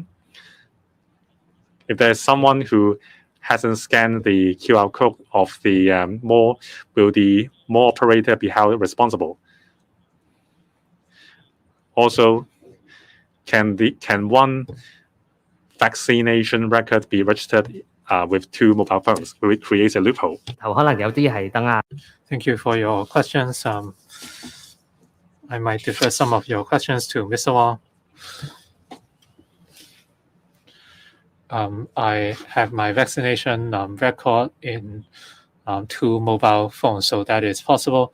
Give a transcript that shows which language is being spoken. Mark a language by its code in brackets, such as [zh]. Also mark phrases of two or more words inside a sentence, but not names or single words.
[en] If there's someone who hasn't scanned the QR code of the mall, will the mall operator be held responsible? Also, can one vaccination record be registered with 2 mobile phones? Will it create a loophole? [yue] 可能有啲係等啊。 [en] Thank you for your questions. I might defer some of your questions to Mr. Wong. I have my vaccination record in 2 mobile phones, so that is possible.